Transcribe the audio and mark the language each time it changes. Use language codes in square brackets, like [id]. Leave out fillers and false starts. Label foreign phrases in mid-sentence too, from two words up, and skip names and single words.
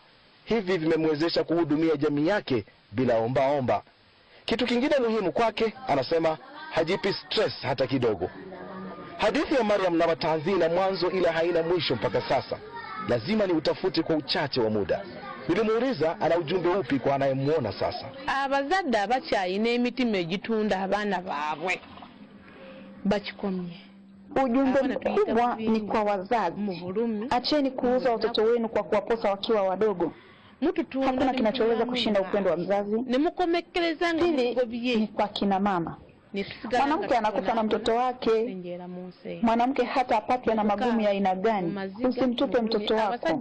[sw] Hivi vimemwezesha kuhudumia jamii yake bila omba. Kitu kingine muhimu kwake, anasema hajipi stress hata kidogo. Hadithi ya Mariam Nabatanzi ina mwanzo ila haina mwisho mpaka sasa. Lazima ni utafute kwa uchache wa muda. Nilimuuliza ana ujumbe upi kwa anayemuona sasa. [lg] Abazadde abakyayina emitima egitunda abaana baabwe bakikomye. [sw] Ujumbe mkubwa ni kwa wazazi. Acheni kuuza watoto wenu kwa kuwaposa wakiwa wadogo. Hakuna kinachoweza kushinda upendo wa mzazi. Hili ni kwa kina mama. Mwanamke anakufa na mtoto wake. Mwanamke hata apatwe na magumu ya aina gani, usimtupe mtoto wako.